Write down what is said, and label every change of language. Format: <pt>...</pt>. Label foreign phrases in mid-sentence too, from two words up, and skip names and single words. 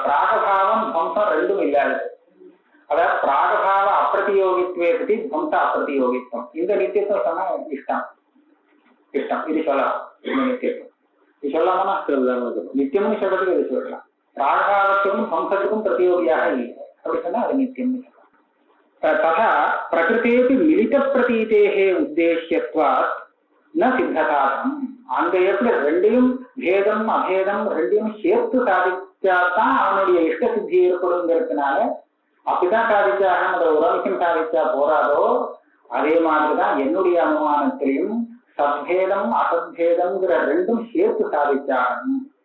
<ta>பிராகபாவம் துவம்சம் ரெண்டும் இல்லாதது. அதாவது பிராகபாவ அப்பிரதியோகித்வே பற்றி துவந்த அப்பிரதியோகித்வம். இந்த நித்தியத்துவம் சொன்னா இஷ்டம் இது சொல்லலாம். இந்த நித்தியத்துவம் இது சொல்லாமனா நித்தியம்னு சொல்றதுக்கு இது சொல்லலாம். பிராகபாவத்துக்கும் துவம்சத்துக்கும் பிரதியோகியாக இல்லை அப்படி சொன்னா அது நித்தியம்னு சொல்லலாம்.</ta> <sa>तथा प्रकृतेपि मिलित प्रतीतेः उद्देश्यत्वात् न सिद्धताम्.</sa> <ta>அந்த இடத்துல ரெண்டையும் பேதம் அபேதம் ரெண்டையும் சேர்த்து சாதிச்சாதான் அவனுடைய இஷ்ட சித்தி ஏற்படுங்கிறதுனால அப்படிதான் சாதிச்சாக ஒரு அம்சம் சாதிச்சா போறாதோ அதே மாதிரிதான் என்னுடைய அனுமானத்திலையும் சத்பேதம் அசத்பேதம்ங்கிற ரெண்டும் சேர்த்து சாதிச்சாகணும்.</ta>